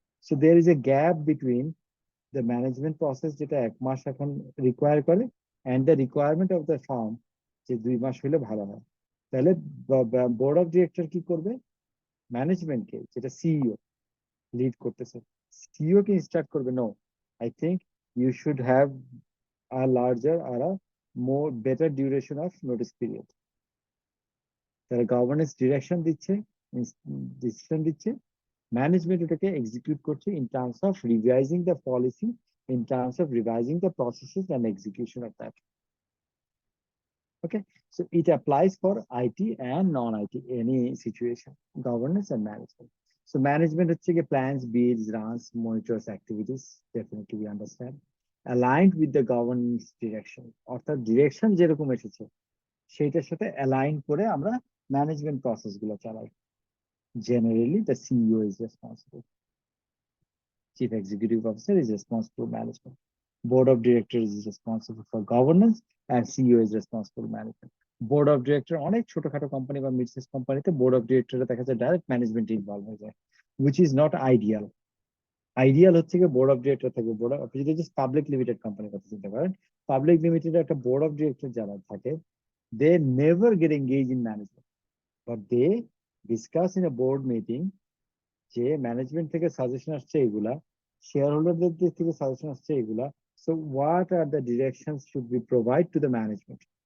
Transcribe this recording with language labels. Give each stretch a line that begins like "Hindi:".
English: so there is a gap between the management process
Bangla: যেটা 1 মাস এখন require করে
English: and the requirement of the firm
Bangla: যে 2 মাস হলে ভালো হয়। তাহলে বোর্ড অফ ডিরেক্টর কি করবে? ম্যানেজমেন্টকে, যেটা সিইও লিড করতেছে, সিইও কে ইনস্ট্রাক্ট করবে,
English: No I think you should have a larger or a more better duration of notice period.
Bangla: তাহলে গভর্নেন্স ডিরেকশন দিচ্ছে, ডিসিশন দিচ্ছে, ম্যানেজমেন্ট ওটাকে এক্সিকিউট করছে
English: in terms of revising the policy, in terms of revising the processes and execution of that. Okay, so it applies for IT and non-IT, any situation, governance and management. So management হচ্ছে কি plans, builds, runs, monitors activities, definitely we understand, aligned with the governance direction,
Bangla: অর্থাৎ direction যেরকম এসেছে সেইটার সাথে align করে আমরা management process গুলো চালাই।
English: Generally the CEO is responsible. Chief Executive Officer is responsible for management. Board of Directors is responsible for governance and CEO is responsible for management.
Bangla: Board of Director অনেক ছোটখাটো company বা mid size কোম্পানিতে board of director দেখা যায় direct management involve হয়ে যায়,
English: which is not ideal.
Bangla: Ideal হচ্ছে কি বোর্ড অফ ডিরেক্টর থাকবে। বোর্ড আপনি যদি জাস্ট পাবলিক লিমিটেড কোম্পানির কথা চিন্তা করেন, পাবলিক লিমিটেড একটা বোর্ড অফ ডিরেক্টর যারা থাকে,
English: they never get engage in management, but they discuss in a board meeting
Bangla: যে ম্যানেজমেন্ট থেকে সাজেশন আসছে এগুলা, শেয়ার হোল্ডারদের দিক থেকে সাজেশন আসছে এগুলা,
English: So what are the directions should be provide to the management.